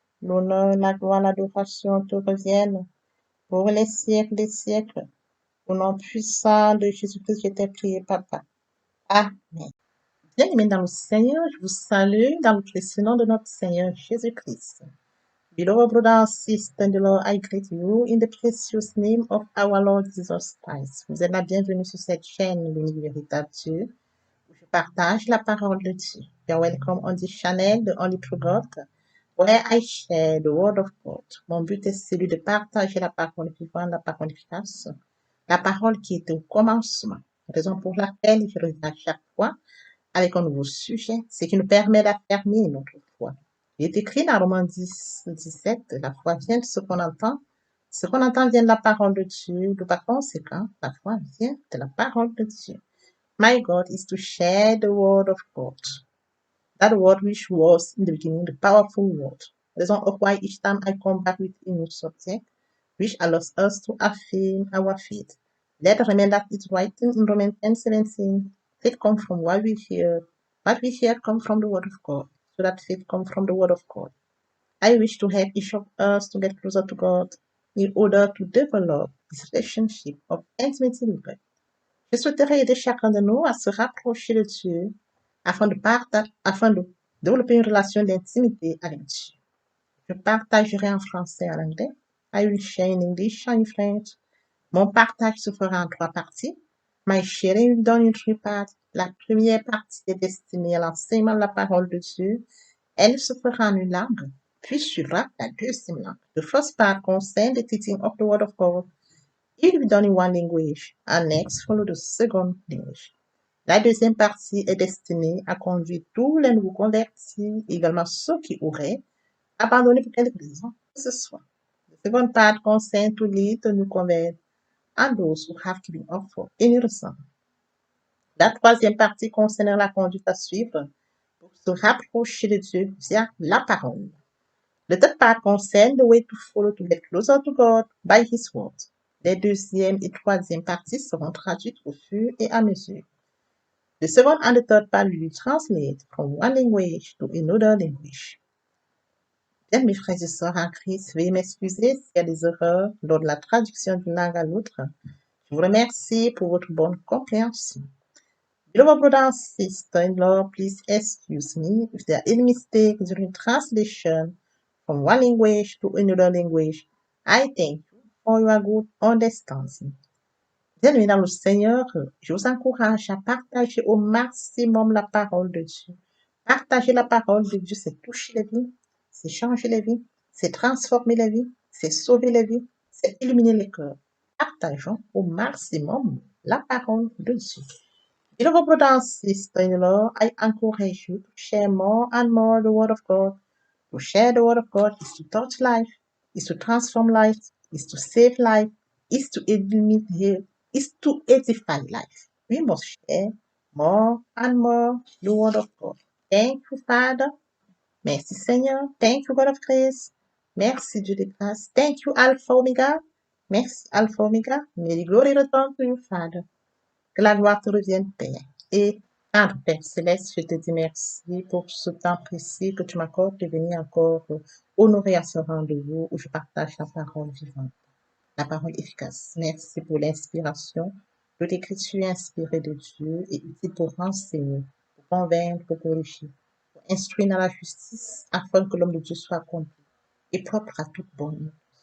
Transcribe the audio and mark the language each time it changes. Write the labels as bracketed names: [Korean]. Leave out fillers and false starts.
[French] L'honneur, la gloire, l'adoration te reviennent pour les siècles des siècles. Au nom puissant de Jésus-Christ, je t'ai prié, Papa. Amen. Bien-aimés dans le Seigneur, je vous salue dans le précieux nom de notre Seigneur Jésus-Christ. [English] Beloved brothers and sisters in the Lord, I greet you in the precious name of our Lord Jesus Christ. [French] Vous êtes la bienvenue sur cette chaîne, l'Unique Véritable Dieu, où je partage la parole de Dieu. [English] You're welcome on this channel, the Only True God, where I share the Word of God. [French] Mon but est celui de partager la parole vivante, la parole efficace, la parole qui était au commencement. Raison pour laquelle je reviens à chaque fois avec un nouveau sujet, ce qui nous permet d'affirmer notre foi. Il est écrit dans Romains 10, 17, la foi vient de ce qu'on entend. Ce qu'on entend vient de la parole de Dieu. De par conséquent, la foi vient de la parole de Dieu. [English] My God is to share the word of God. That word which was in the beginning, the powerful word. Raison of why each time I come back with a new subject, which allows us to affirm our faith. Let us remember that it's written in Romans 10:17. Faith comes from what we hear. What we hear comes from the word of God. So that faith comes from the word of God. I wish to help each of us to get closer to God in order to develop this relationship of intimacy with God. [French] Je souhaiterais aider chacun de nous à se rapprocher de Dieu afin de développer une relation d'intimité avec Dieu. Je partagerai en français et en anglais. [English] I will share in English and in French. [French] Mon partage se fera en 3 parties. [English] My sharing will be done in 3 parts. [French] La première partie est destinée à l'enseignement de la parole de Dieu. Elle se fera en une langue, puis suivra la deuxième langue. [English] The first part concerns the teaching of the Word of God. It will be done in one language, and next follow the second language. [French] La deuxième partie est destinée à conduire tous les nouveaux convertis, également ceux qui auraient abandonné pour quelque raison que ce soit. [English] The second part concerns to lead the new converts and those who have given up for any reason. [French] La troisième partie concerne la conduite à suivre pour se rapprocher de Dieu via la parole. [English] The third part concerne the way to follow to get closer to God by His word. [French] Les deuxième et troisième parties seront traduites au fur et à mesure. [English] The second and the third part will be translated from one language to another language. [French] Bien, mes frères et sœurs en Christ, veuillez m'excuser s'il y a des erreurs lors de la traduction d'une langue à l'autre. Je vous remercie pour votre bonne compréhension. [English] Beloved brother and sister-in-law, please excuse me if there are any mistakes during translation from one language to another language. I thank you for your good understanding. [French] Bien-aimés dans le Seigneur, je vous encourage à partager au maximum la parole de Dieu. Partager la parole de Dieu, c'est toucher les vies, c'est changer les vies, c'est transformer les vies, c'est sauver les vies, c'est illuminer les cœurs. Partageons au maximum la parole de Dieu. [English] Beloved brother and sister-in-law, I encourage you to share more and more the Word of God. To share the Word of God is to touch life, is to transform life, is to save life, is to illuminate, is to edify life. We must share more and more the Word of God. Thank you, Father. [French] Merci, Seigneur. [English] Thank you, God of grace. [French] Merci, Dieu de grâce. [English] Thank you, Alpha Omega. [French] Merci, Alpha Omega. [English] May the glory return to you, Father. [French] Que la gloire te revienne, Père. Et Père Céleste, je te dis merci pour ce temps précis que tu m'accordes de venir encore honorer à ce rendez-vous où je partage la parole vivante, la parole efficace. Merci pour l'inspiration de l'écriture inspirée de Dieu et utile pour renseigner, pour convaincre, pour corriger, pour instruire dans la justice, afin que l'homme de Dieu soit accompli et propre à toute bonne œuvre.